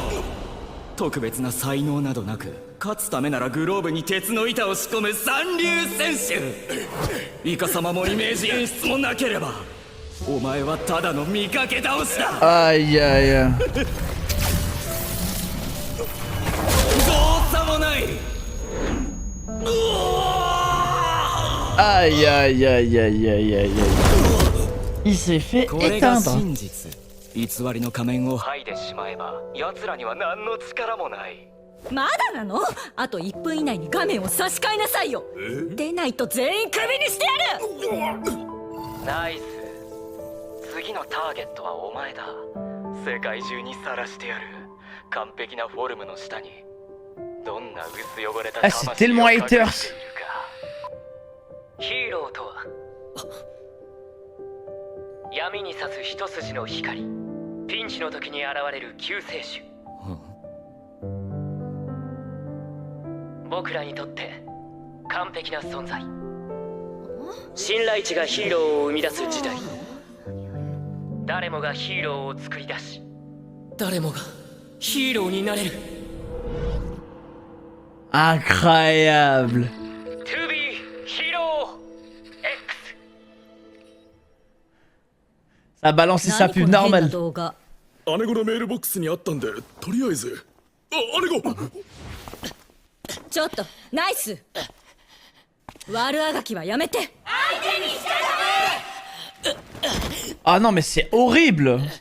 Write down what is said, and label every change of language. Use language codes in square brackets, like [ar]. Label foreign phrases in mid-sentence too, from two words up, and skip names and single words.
[ja] 特別な才能などなく、勝つためならグローブに鉄の板を仕込む三流選手。イカ様もイメージ演出もなければお前はただの見かけ倒しだ。 [fr] Aïe aïe aïe. [ja] どうさもない。 [fr] Aïe aïe aïe aïe aïe aïe. Il s'est fait [ja] これが [fr] éteindre. [ja] 真実。偽りの仮面を剥いでしまえば奴らには何の力もない。まだなの？あと1分以内に画面を差し替えなさいよ。出ないと全員クビにしてやる。ナイス。次のターゲットはお前だ。世界中にさらしてやる。完璧なフォルムの下にどんな薄汚れた [fr] Ah, c'est tellement haters. [ja] ヒーローとは闇に差す一筋の光、ピンチの時に現れる救世主。僕らにとって完璧な存在。信頼値がヒーローを生み出す時代。誰もがヒーローを作り出し、誰もがヒーローになれる。 [fr] Incroyable. To be Hero X。 Ça a balancé sa pub normale. [ja] 動画。姉子のメールボックスにあったんで、とりあえず。姉子。ちょっとナイス。悪あがきはやめて。 [fr] Ah non mais c'est horrible.